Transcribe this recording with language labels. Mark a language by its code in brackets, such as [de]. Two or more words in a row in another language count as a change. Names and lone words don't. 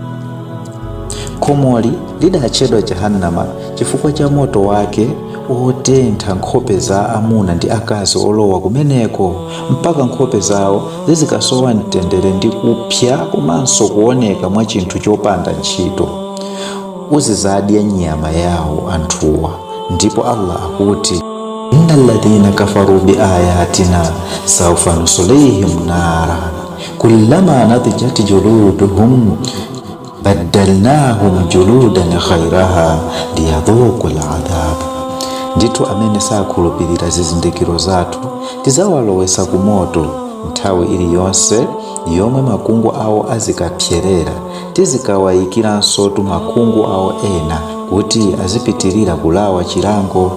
[ny] Khomoli lidatchedwa jahannama chifukwa cha moto wake wotentha nkhope za amuna ndi akazi olowa kumeneko mpaka nkhope zawo zizikasowa mtendere ndi kupya komanso kuoneka mwa chinthu chopanda ntchito. Uzizadya nyama yawo anthuwa. Ndipo Allah akuti [ar] إن الذين كفروا بآياتنا سوف نصليهم نارا كلما نضجت جلودهم بدلناهم جلودا غيرها ليذوقوا العذاب. [ny] Ndithu amene sakhulupirira zizindikiro zathu tizawalowesa ku moto nthawi iliyonse yomwe makungu awo azikapyerera, tizikawayikiranso makungu awo ena kuti azipitirira kulawa chilango.